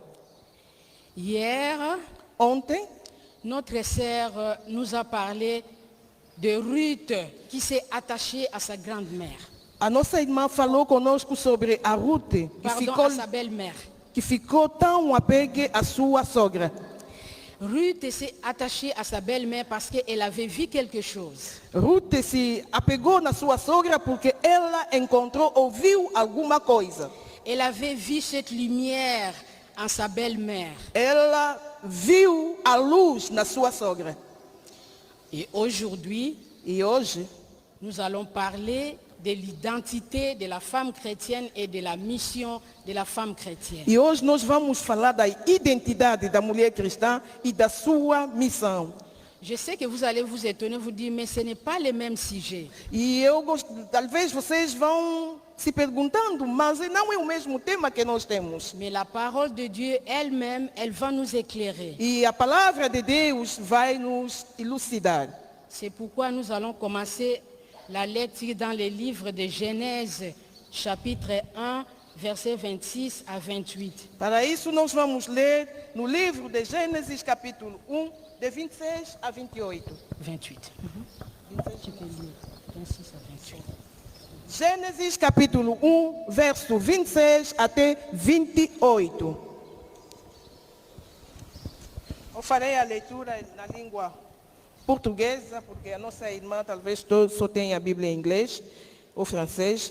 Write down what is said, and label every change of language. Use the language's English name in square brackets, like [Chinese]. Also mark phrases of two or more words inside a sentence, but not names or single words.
[French] Hier, [Portuguese] Ontem, [French] notre sœur nous a parlé de Ruth qui s'est attachée à sa grand-mère. [Portuguese] a nossa irmã falou conosco sobre a Ruth, [French] Pardon, à sa belle-mère. [Portuguese] que ficou tão apegue à sua sogra. [French] Ruth s'est attachée à sa belle-mère parce qu'elle avait vu quelque chose. [Portuguese] Ruth se apegou na sua sogra porque ela encontrou, ouviu alguma coisa. [French] Elle avait vu cette lumière en sa belle-mère. [Portuguese] Ela viu a luz na sua sogra. [French] Et aujourd'hui, [Portuguese] E hoje [French] nous allons parler de l'identité de la femme chrétienne et de la mission de la femme chrétienne. [Portuguese] E hoje nós vamos falar da identidade da mulher cristã e da sua missão. [French] Je sais que vous allez vous étonner, vous dire, mais ce n'est pas le même sujet. [Portuguese] E talvez vocês vão se perguntando, mas não é o mesmo tema que nós temos. [French] Mais la parole de Dieu elle-même, elle va nous éclairer. [Portuguese] E a palavra de Deus vai nos elucidar. [French] C'est pourquoi nous allons commencer la lecture dans le livre de Genèse, chapitre 1, versets 26 à 28. [Portuguese] Para isso nós vamos ler no livro de Gênesis, capítulo 1, de 26 a 28. 28. [French] Tu peux lire 26 à 28. [Portuguese] Gênesis capítulo 1, verso 26 até 28. Eu farei a leitura na língua portuguesa, porque a nossa irmã talvez só tenha a Bíblia em inglês ou francês.